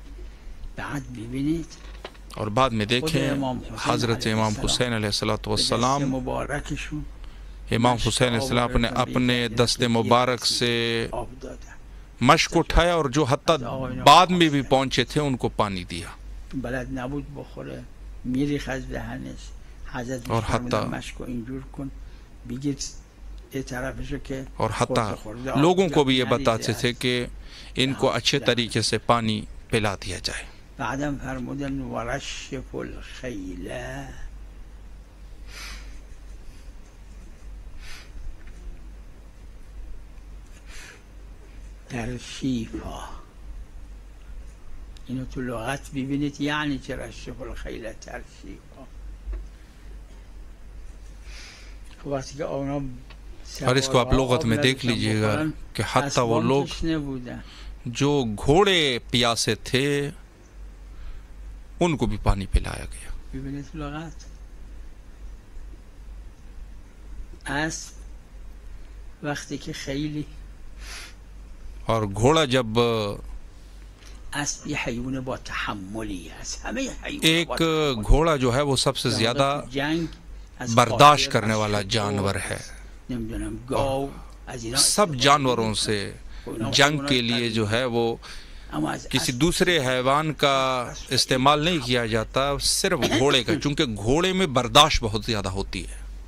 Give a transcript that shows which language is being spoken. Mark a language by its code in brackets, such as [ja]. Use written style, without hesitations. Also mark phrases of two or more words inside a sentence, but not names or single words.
[ur] اور بعد میں دیکھیں حضرت امام حسین علیہ السلام، امام حسین علیہ السلام نے اپنے دست مبارک سے مشک اٹھایا اور جو حتیٰ بعد میں بھی پہنچے تھے ان کو پانی دیا. اور حتیٰ لوگوں کو بھی یہ بتاتے تھے کہ ان کو اچھے طریقے سے پانی پلا دیا جائے. [fa] بعدم فرمودن [ar] ورشف الخیل، ترشیفا. [fa] اینو تو لغت ببینید یعنی چه [ar] رشف الخیل ترشیفا. [fa] وقتی کہ اونا [ur] اور اس کو آپ لغت میں دیکھ لیجئے گا کہ حتیٰ وہ لوگ جو گھوڑے پیاسے تھے ان کو بھی پانی پلایا گیا. [fa] ببینید لغت اسب وقتی که خیلی، [ur] اور گھوڑا جب، اسب یہ [fa] حیوان با تحملی [ur] ہے، ہمیں ایک گھوڑا جو ہے وہ سب سے زیادہ برداشت کرنے والا جانور ہے. سب جانوروں سے جنگ کے لیے جو ہے وہ کسی دوسرے حیوان کا استعمال نہیں کیا جاتا، صرف گھوڑے کا، چونکہ گھوڑے میں برداشت بہت زیادہ ہوتی ہے.